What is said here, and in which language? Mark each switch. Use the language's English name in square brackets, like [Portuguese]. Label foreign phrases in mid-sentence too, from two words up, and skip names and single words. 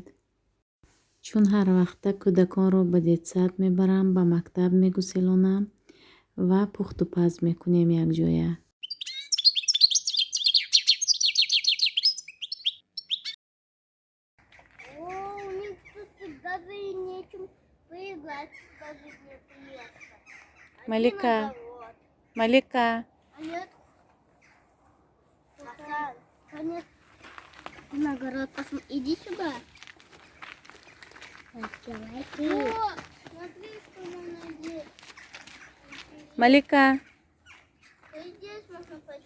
[Tajik] Чун ҳар вақта кӯдаконро ба детсад мебарам, ба мактаб мегуселонам ва пухтупаз мекунем якҷоя. Малика, Малика. [Russian] На огород посмотри. Иди сюда. Давай ты. О, смотри, что она делает. Малика, Ты здесь можно пойти.